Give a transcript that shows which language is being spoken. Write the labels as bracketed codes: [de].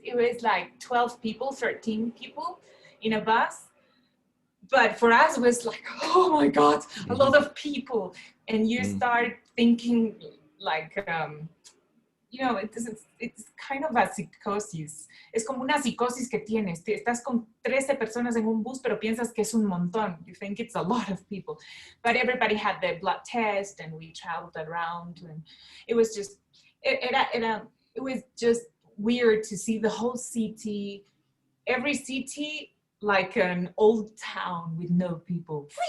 [en] It was like 12 people, 13 people in a bus. But for us, it was like, oh my God, a lot of people. And you start thinking like, you know, it's kind of a psychosis. [es] Es como una psicosis que tienes. Estás con 13 personas en un bus, pero piensas que es un montón. [en] You think it's a lot of people. But everybody had their blood test and we traveled around. And it was just, it was just weird to see the whole city, every city like an old town with no people.